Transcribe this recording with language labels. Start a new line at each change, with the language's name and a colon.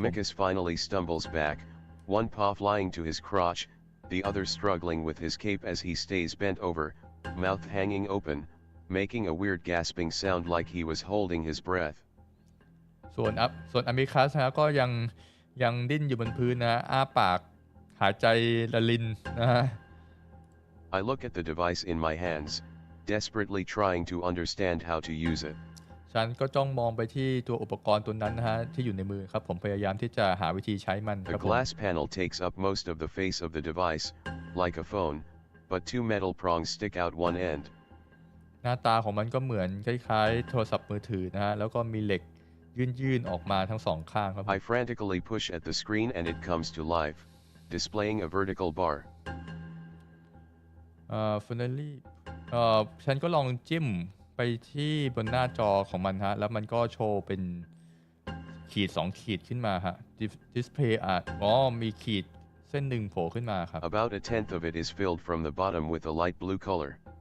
English: Amicus finally stumbles back, one paw flying to his crotch, the other struggling with his cape as he stays bent over, mouth hanging open, making a weird gasping sound like he was holding his breath.
Thai: ส่วน Amicus นะก็ยังดิ้นอยู่บนพื้นนะอ้าปากหายใจละลินนะฮะ
English: I look at the device in my hands, desperately trying to understand how to use it.
Thai: ฉันก็จ้องมองไปที่ตัวอุปกรณ์ตัวนั้นนะฮะที่อยู่ในมือครับผมพยายามที่จะหาวิธีใช้มันครับ
English: The
Thai: ผม
English: glass panel takes up most of the face of the device, like a phone, but two metal prongs stick out one end.
Thai: หน้าตาของมันก็เหมือนคล้ายๆโทรศัพท์มือถือนะฮะแล้วก็มีเหล็กยื่นออกมาทั้งสองข้างครับ
English: I frantically push at the screen and it comes to life, displaying a vertical bar. Finally
Thai: ฉันก็ลองจิ้มไปที่บนหน้าจอของมันฮะแล้วมันก็โชว์เป็นขีด2ขีดขึ้นมาฮะ display มีขีดเส้นหนึ่งโผล่ขึ้นมาครับ
English: About a tenth of it is filled from the bottom with a light blue color.